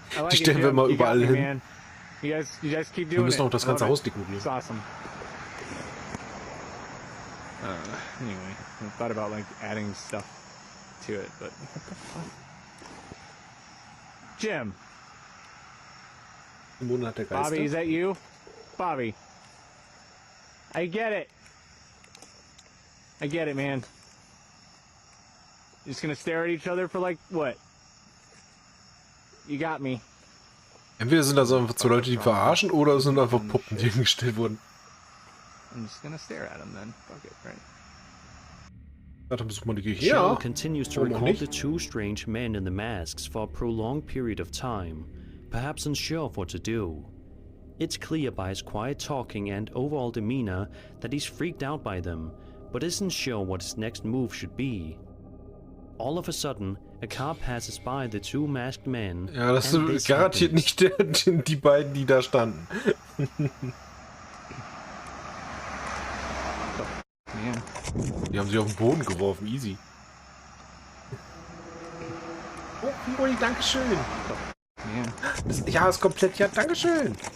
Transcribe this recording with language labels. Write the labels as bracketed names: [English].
[German] Die stellen wir mal überall hin. Wir müssen auch das ganze Haus dekorieren. [English] Anyway, I thought about like adding stuff to it, but what the fuck? Jim. [German] Im Monat der Geister. [English] Bobby, is that you? Bobby. I get it. I get it, man. You're just gonna stare at each other for like what? You got me. [German] Entweder sind das einfach 2 Leute, die verarschen, oder es sind einfach Puppen, die hingestellt wurden. [English] I'm just gonna stare at him then. Fuck it, right? [German] Dann besuchen wir die Kirche. [English] Shell continues to record the 2 strange men in the masks for a prolonged period of time, perhaps unsure of what to do. It's clear by his quiet talking and overall demeanor that he's freaked out by them, but isn't sure what his next move should be. All of a sudden, a car passes by the 2 masked men. [German] Ja, das ist garantiert nicht die beiden, die da standen. Die haben sich auf den Boden geworfen, easy. Oh, Firo, dankeschön. Ja, ist komplett, ja, dankeschön.